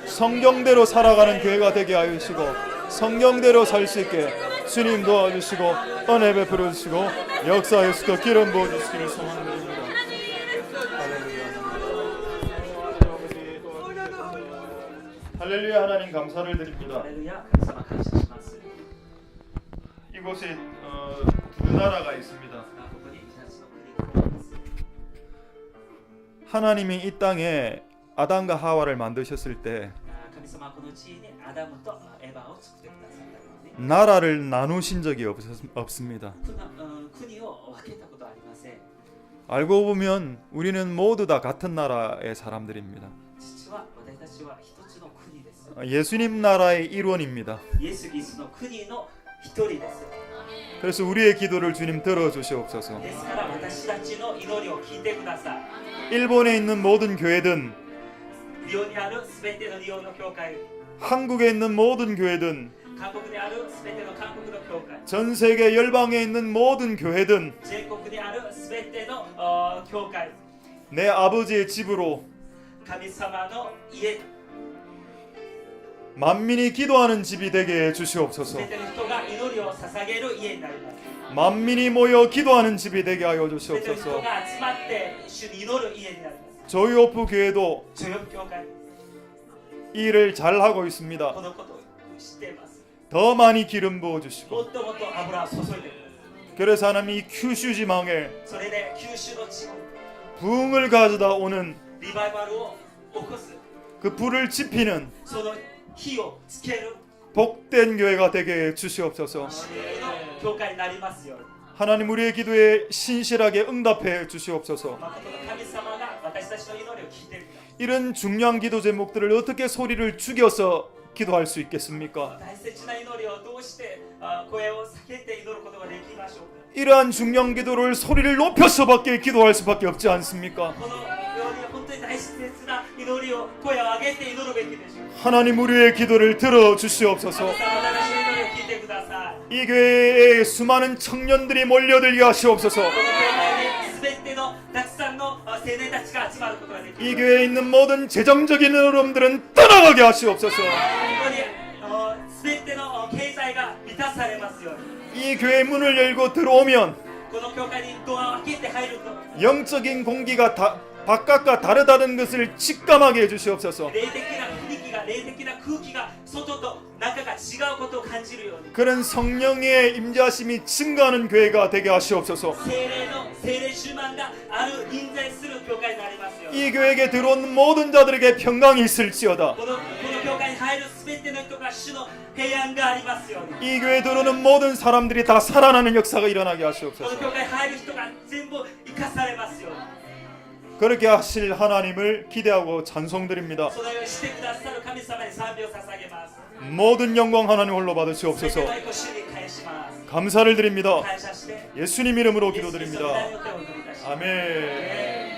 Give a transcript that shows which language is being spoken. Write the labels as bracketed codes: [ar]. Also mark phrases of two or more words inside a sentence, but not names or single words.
[ko] 성경대로 살아가는 교회가 되게 하여 주시고 성경대로 살 수 있게 주님 도와주시고 은혜 베풀어 주시고 역사하여서 기름 부어 주시기를 소망드립니다. 할렐루야. 하나님 감사를 드립니다. [ja] ハレルヤ神様感謝します [ko] 이곳에 두 나라가 있습니다. [ja] ここに2つの国があります [ko] 하나님이 이 땅에 아담과 하와를 만드셨을 때 [ja] 神様はこの地にアダムとエヴァを作ってくださったので [ko] 나라를 나누신 적이 없습니다. [ja] 国を分けたことはありません [ko] 알고 보면 우리는 모두 다 같은 나라의 사람들입니다. [ja] 実は私たちは一つの国です [ko] 예수님 나라의 일원입니다. [ja] イエス・キリストの国の一人です [ko] 그래서 우리의 기도를 주님 들어주시옵소서. [ja] ですから私たちの祈りを聞いてください [ko] 일본에 있는 모든 교회든 [ja] リオにあるすべてのリオの教会 [ko] 한국에 있는 모든 교회든 [ja] 韓国にあるすべての韓国の教会 [ko] 전 세계 열방에 있는 모든 교회든 [ja] 全国にあるすべての教会 [ko] 내 아버지의 집으로 [ja] 神様の家 [ko] 만민이 기도하는 집이 되게 [ja] す [ko] 해주시옵소서. [ja] べての人が祈りを捧げる家になります [ko] 만민이 모여 기도하는 집이 되게 하여 [ja] すべての人 [ko] 주시옵소서. [ja] が集まって主に祈る家になります [ko] 조이오프 교회도 [ja] ジョヨプ教会 [ko] 이 일을 잘 하고 있습니다. [ja] このことを知っています [ko] 더 많이 기름 부어 [ja] も [ko] 주시고 [ja] っともっと油を注いでください [ko] 그래서 하나님 이 큐슈 지망에 [ja] それで九州の地に [ko] 부흥을 가져다 오는 [ja] リバイバルを起こす [ko] 그 불을 지피는 [ja] その火をつける [ko] 복된 교회가 되게 해 주시옵소서. [ja] 主の教会になりますように [ko] 하나님 우리의 기도에 신실하게 응답해 주시옵소서. [ja] 誠の神様が私たちの祈りを聞いてください [ko] 이런 중요한 기도 제목들을 어떻게 소리를 죽여서 기도할 수 있겠습니까? [ja] 大切な祈りをどうして声を避けて祈ることができましょうか [ko] 이러한 중요한 기도를 소리를 높여서밖에 기도할 수밖에 없지 않습니까? [ja] このように本当に大切な祈りを声を上げて祈るべきでしょう [ko] 하나님 우리의 기도를 들어 주시옵소서. [ja] 神様私の祈りを聞いてください [ko] 이 교회에 수많은 청년들이 몰려들게 하시옵소서. [ja] この教会に全てのたくさんの青年たちが集まることができる [ko] 이 교회에 있는 모든 재정적인 어려움들은 떠나가게 하시옵소서. [ja] 本当に全ての経済が満たされますように [ko] 이 교회 문을 열고 들어오면 [ja] この教会にドアを開けて入ると [ko] 영적인 공기가 바깥과 다르다는 것을 직감하게 해주시옵소서. [ja] 霊的な雰囲気が霊的な空気が外と中が違うことを感じるように [ko] 그런 성령의 임재하심이 증가하는 교회가 되게 하시옵소서. [ja] 聖霊充満がある臨在する教会になりますように [ko] 이 교회에 들어온 모든 자들에게 평강이 있을지어다. [ja] この教会に入るすべての人が主の平安がありますように [ko] 이 교회에 들어오는 모든 사람들이 다 살아나는 역사가 일어나게 [ja] この [ko] 하시옵소서. [ja] 教会に入る人が全部生かされますように [ko] 그렇게 하실 하나님을 기대하고 찬송드립니다. [ja] そのようにしてくださる神様に賛美を捧げます [ko] 모든 영광 하나님 홀로 [ja] すべて [ko] 받으시옵소서. [ja] の栄光を主に返します [ko] 감사를 드립니다. [ja] 感謝して [ko] 예수님 이름으로 [ja] イエス・キリストの [ko] 기도드립니다. [ja] 名によってお祈りいたします [ko] 아멘.